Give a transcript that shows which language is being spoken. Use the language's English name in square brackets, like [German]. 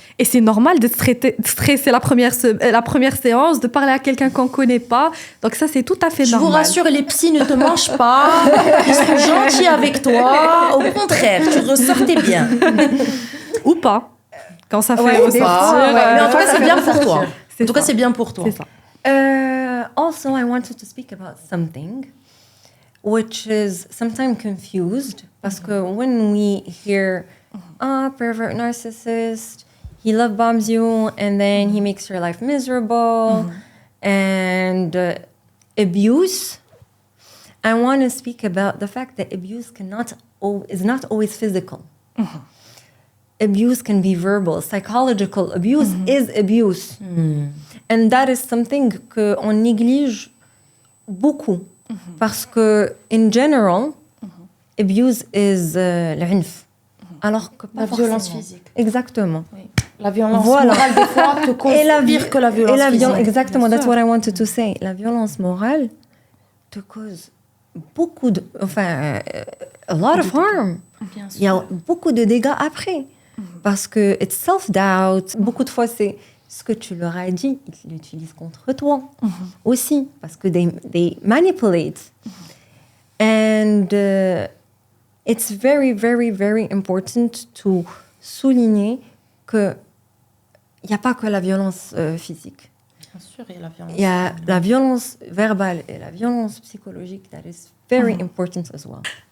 [French] Et c'est normal de stresser la première séance, de parler à quelqu'un qu'on ne connaît pas. Donc ça, c'est tout à fait normal. Je vous rassure, les psys ne te mangent pas. Ils sont gentils avec toi. Au contraire, tu ressortais bien. Ou pas. Quand ça fait ressortir. Mais en tout cas, c'est bien pour toi. En tout cas, c'est bien pour toi. C'est ça. [English] Also, I wanted to speak about something which is sometimes confused. [French] Parce que [English] when we hear, pervert narcissist, he love bombs you and then he makes your life miserable, and abuse, I want to speak about the fact that abuse is not always physical. Abuse can be verbal. Psychological abuse is abuse. And that is something [French] qu'on néglige beaucoup. Parce que, [English] in general, abuse is [Arabic] l'عنف. [French] Alors que pas la forcément. Violence physique. Exactement. Oui. La violence morale, des fois, te cause pire que la violence physique. Exactement, [English] that's what I wanted to say. [French] La violence morale te cause beaucoup de... Enfin, [English] a lot of harm. [French] Bien sûr. Il y a beaucoup de dégâts après. Parce que [English] it's self-doubt. [French] Beaucoup de fois, c'est ce que tu leur as dit, ils l'utilisent contre toi aussi. Parce que [English] they manipulate. And it's very, very, very important to [French] souligner qu'il n'y a pas que la violence physique. Bien sûr, et la violence. Il y a la violence verbale et la violence psychologique [English] that is very important as well.